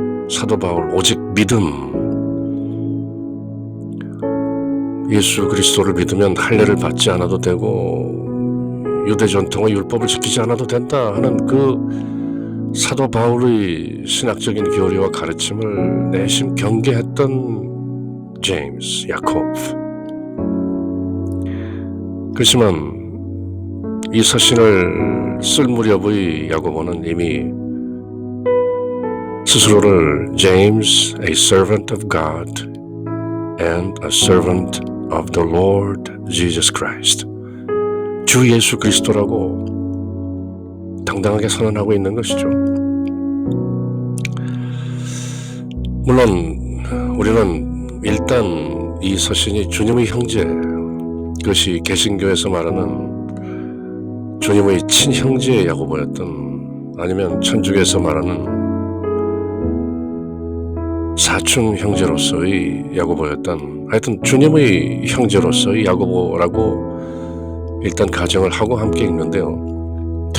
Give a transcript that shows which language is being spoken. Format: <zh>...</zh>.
<ko>사도 바울 오직 믿음, 예수 그리스도를 믿으면 할례를 받지 않아도 되고 유대 전통의 율법을 지키지 않아도 된다 하는 그 사도 바울의 신학적인 교리와 가르침을 내심 경계했던 제임스, 야콥. 그렇지만 이 서신을 쓸 무렵의 야고보는 이미 스스로를</ko> <en>James, a servant of God, and a servant of the Lord Jesus Christ.</en> <ko>주 예수 그리스도라고 당당하게 선언하고 있는 것이죠. 물론 우리는 일단 이 서신이 주님의 형제, 그것이 개신교에서 말하는 주님의 친형제의 야고보였던, 아니면 천주교에서 말하는 사촌 형제로서의 야고보였던, 하여튼 주님의 형제로서의 야고보라고 일단 가정을 하고 함께 읽는데요.</ko>